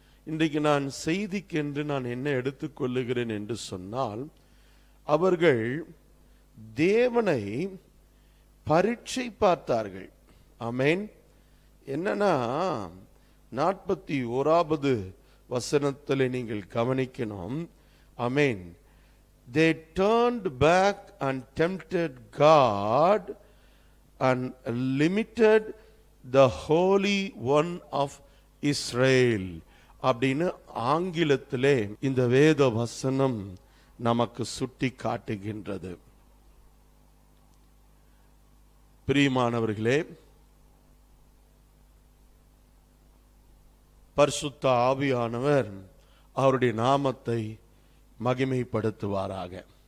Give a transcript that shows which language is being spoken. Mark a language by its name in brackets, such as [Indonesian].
[Tamil] இன்றைக்கு நான் செய்திக்கென்று நான் என்ன எடுத்துக்கொள்ளுகிறேன் என்று சொன்னால், அவர்கள் தேவனை பரீட்சை பார்த்தார்கள். ஆமென். என்னன்னா 41வது வசனத்தில் நீங்கள் கவனிக்கணும். ஆமென். [English] They turned back and tempted God and limited the Holy One of Israel. [Tamil] அப்படின்னு ஆங்கிலத்திலே இந்த வேத வசனம் நமக்கு சுட்டி காட்டுகின்றது. பிரியமானவர்களே, பரிசுத்த ஆவியானவர் அவருடைய நாமத்தை மகிமைப்படுத்துவாராக.